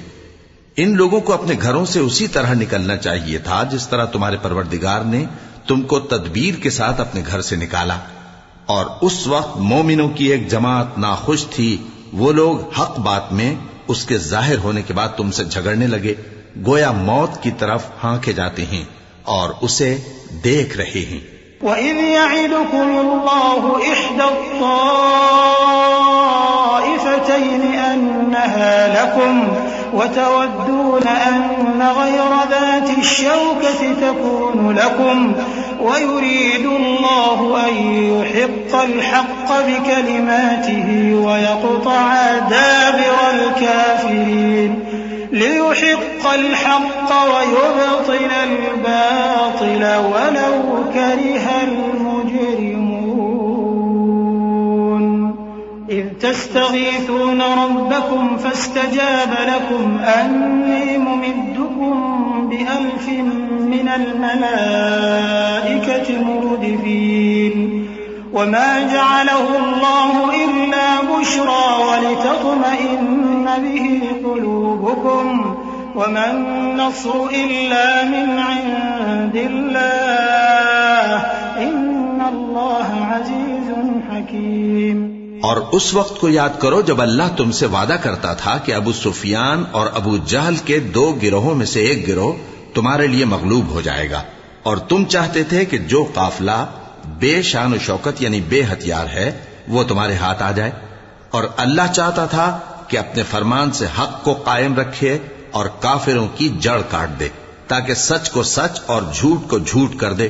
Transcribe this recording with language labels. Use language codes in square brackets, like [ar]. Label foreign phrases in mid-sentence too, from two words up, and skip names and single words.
[ur] ان لوگوں کو اپنے گھروں سے اسی طرح نکلنا چاہیے تھا جس طرح تمہارے پروردگار نے تمکو تدبیر کے ساتھ اپنے گھر سے نکالا. اور اس وقت مومنوں کی ایک جماعت ناخوش تھی. وہ لوگ حق بات میں اسکے ظاہر ہونے کے بعد تمسے جھگڑنے لگے، گویا موت کی طرف ہانکے جاتے ہیں اور اسے دیکھ رہے ہیں. [ar] وإذ يعدكم الله إحدى الطائفتين أنها لكم وتودون أن غير ذات الشوكة تكون لكم ويريد الله أن يحق الحق بكلماته ويقطع دابر الكافرين ليحق الحق ويبطل الباطل ولو كره المجرمون إذ تستغيثون ربكم فاستجاب لكم أني ممدكم بألف من الملائكة مردفين وما جعله الله إلا بشرى ولتطمئن به قلوبكم وما النصر إلا من عند الله إن الله عزيز حكيم। [ur] اور اس وقت کو یاد کرو جب اللہ تمسے وعدہ کرتا تھا کہ ابو سفیان اور ابو جہل کے دو گروہوں میں سے ایک گروہ تمہارے لیے مغلوب ہو جائے گا، اور تم چاہتے تھے کہ جو قافلہ بےشان و شوکت یعنی بےہتھیار ہے وہ تمہارے ہاتھ آ جائے، اور اللہ چاہتا تھا کہ اپنے فرمان سے حق کو قائم رکھے اور کافروں کی جڑ کاٹ دے، تاکہ سچ کو سچ اور جھوٹ کو جھوٹ کر دے.